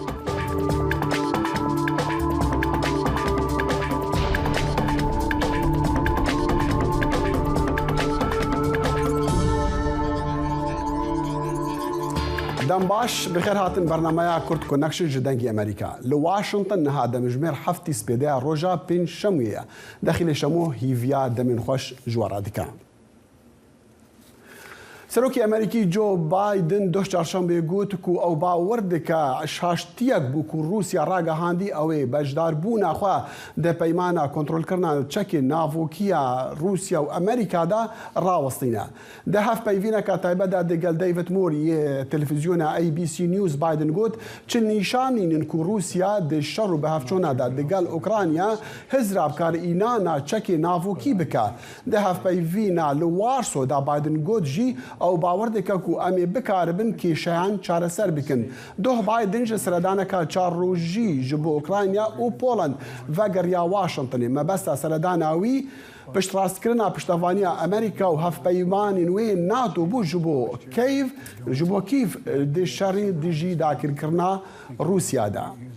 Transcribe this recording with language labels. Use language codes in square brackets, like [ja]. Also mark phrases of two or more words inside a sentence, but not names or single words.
[ku] دەم باش بخێر هاتن بەرنامەیە کورد کۆنەکشن ji dengê ئەمریکا li Washington niha demijmêr heftî spêdeya roja pênc şemûyê ye dexîlê şemû hîviya demên xweş ji we re dike. سەرۆکی ئەمریکی جۆ بایدن دۆش چارشەمبێ گوت ku ئەو باوەڕ dike şaştiyek bû ku Rûsya ragihandî ew ê bejdarbûna xwe di peymana kontrolkirina çekê navokiya Rûsya û Amerîka da rawestîne. Di hevpeyvîneka taybet de digel David Moore yê televîzyona ABC News Biden got çi nîşanînin ku Rûsya di şer û bihevçûna de digel Ukrayna hizra bikarînana çekê navokî bike. Di hevpeyvîna li Warsaw da Biden got jî ئەو باوەڕ دەکە و ئەمێ بکاربن کێشەیان چارەسەر بکن. دۆ بایدن ji سەردانێکا çarrojî ji bo Ukrayna û Poland vegeriya Washingtonê mebesta seredana wî piştrastkirina piştevaniya Amerîka û hevpeymanên wê NATO bû ji bo Kyiv di şerê dijî dakirkirina Rûsyada da.